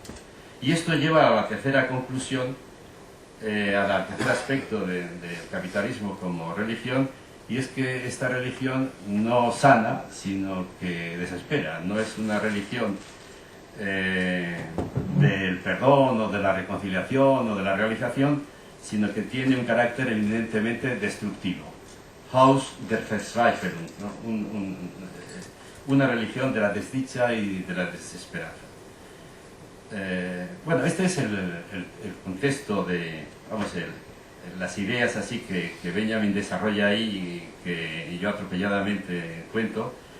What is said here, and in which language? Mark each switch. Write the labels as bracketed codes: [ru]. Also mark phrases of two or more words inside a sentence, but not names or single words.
[es] Y esto lleva a la tercera conclusión, al tercer aspecto del capitalismo como religión, y es que esta religión no sana, sino que desespera. No es una religión del perdón o de la reconciliación o de la realización, sino que tiene un carácter eminentemente destructivo. [de] Haus der Verzweiflung, [es] ¿no? Una religión de la desdicha y de la desesperanza. Bueno, este es el contexto de, las ideas así que Benjamin desarrolla ahí y que yo atropelladamente cuento.